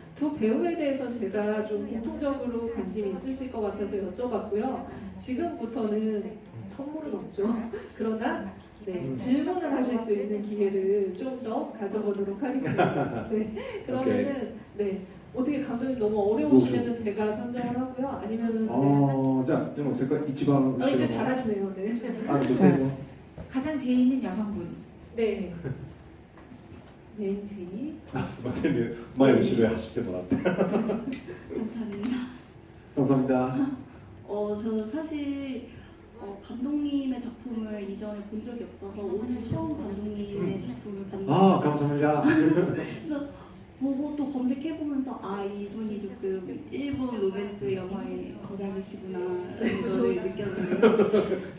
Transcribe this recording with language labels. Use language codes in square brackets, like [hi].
[ko] 두 배우에 대해서는 제가 좀 공통적으로 관심이 있으실 것 같아서 여쭤봤고요. 지금부터는 선물은 없죠. 그러나 네, 질문을 하실 수 있는 기회를 좀 더 가져보도록 하겠습니다. 네, 그러면은 네, 어떻게 감독님 너무 어려우시면은 제가 선정을 하고요. 아니면은 네. [ja] じゃあでもせっかく一番後ろ [ko] 이제 [ja] の [ko] 잘하시네요. 네. [ja] 女性の [ko] 가장 뒤에 있는 여성분. 네. 맨 뒤. [ja] すいませんね前後ろへ走ってもらって [ko] 감사합니다. 감사합니다. 저는 사실 감독님의 작품을 이전에 본 적이 없어서 오늘 처음 감독님의 작품을 봤는데 아 감사합니다. 그래서 보고 또 검색해보면서 이분이 조금 일본 로맨스 영화의 거장이시구나라는 걸 느꼈어요.